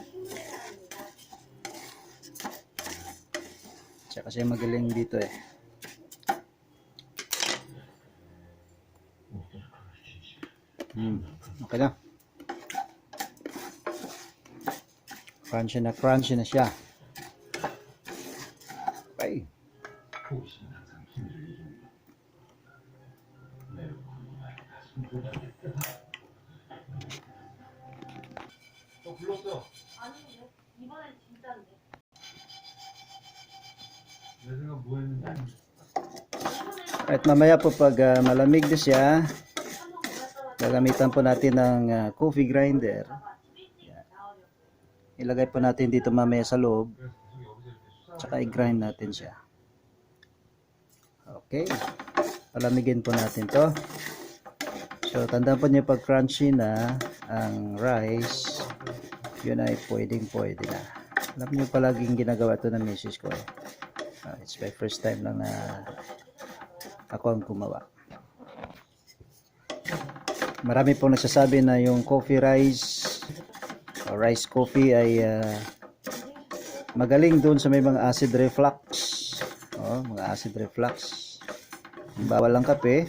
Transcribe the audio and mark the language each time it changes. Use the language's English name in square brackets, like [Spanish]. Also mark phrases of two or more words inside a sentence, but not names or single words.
[Filipino] Siya kasi magaling dito eh. Okay na. Crunchy na siya. Okay. [Korean] 불렀어. 아니, 이번엔 진짜인데. 내 생각 뭐 했는데? [Filipino] At mamaya po pag malamig na siya, gagamitan po natin ng [English] coffee grinder. [Filipino] Yan. Ilagay po natin dito mamaya sa loob. Tsaka i-grind natin siya. Okay. palamigin po natin to. So tandaan po niyo pag crunchy na ang rice, yun ay pwede na. Alam niyo palaging ginagawa to ng misis ko eh. [English] It's my first time [Filipino] lang na ako ang gumawa. Marami pong nagsasabi na yung [English] coffee rice [Filipino] o [English] rice coffee [Filipino] ay magaling doon sa may mga [English] acid reflux. [Filipino] Mga [English] acid reflux. [Filipino] Bawal ang kape.